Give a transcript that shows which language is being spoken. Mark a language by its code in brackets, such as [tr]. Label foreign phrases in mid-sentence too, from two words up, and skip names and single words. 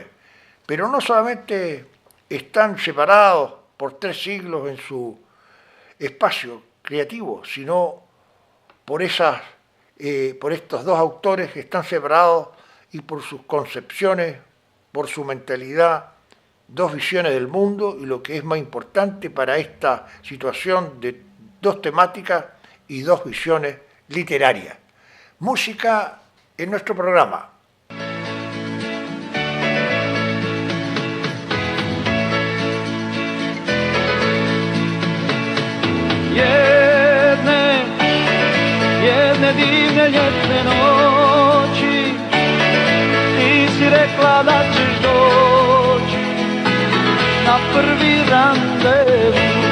[es] Pero no solamente están separados por 3 siglos en su espacio creativo, sino por estos dos autores que están separados y por sus concepciones, por su mentalidad, 2 visiones del mundo y lo que es más importante para esta situación de 2 temáticas y 2 visiones literarias. Música en nuestro programa. [hr] Jedne divne ljetne noći ti si rekla da ćeš doći na prvi randevu.